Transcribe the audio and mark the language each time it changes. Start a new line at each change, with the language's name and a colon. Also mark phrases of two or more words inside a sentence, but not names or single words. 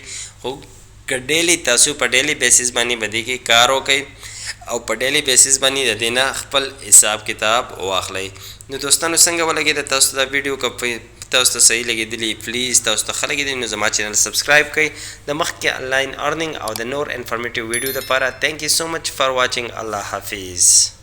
Pashto: خو که ډیلی تاسو په
English: daily basis
Pashto: باندې به دې کې کار وکئ او په
English: daily basis
Pashto: باندې د دې نه خپل حساب کتاب واخلئ. نو دوستانو څنګه ولګېده تاسو دا ویډیو که تاسو ته صحیح لګېدلی پلیز تاسو ته ښه لګېدلی نو زما چینل سبسکرایب کړئ د مخکې
English: online earning
Pashto: او د نور
English: informative video
Pashto: دپاره.
English: Thank you so much for watching.
Urdu: الله حافظ.